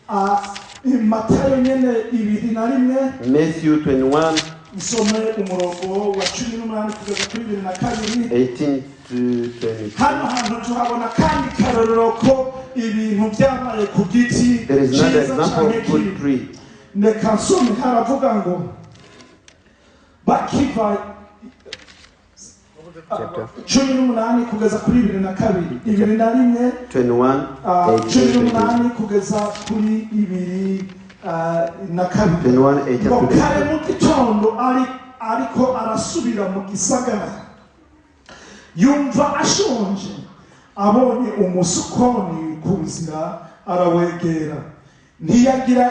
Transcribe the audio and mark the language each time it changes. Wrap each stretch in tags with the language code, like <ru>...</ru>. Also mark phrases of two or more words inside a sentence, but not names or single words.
<en>Matthew 21, 18 to 22. There is another example of good tree. Chapter</en> <rn>18 kugeza kuri 22 21 21 18 kugeza kuri na kabiri ngo kare mu gitondo ariko arasubira mu gisagara yumva ashonje abonye umusukoni ku nzira arawegera ntiyagira</rn>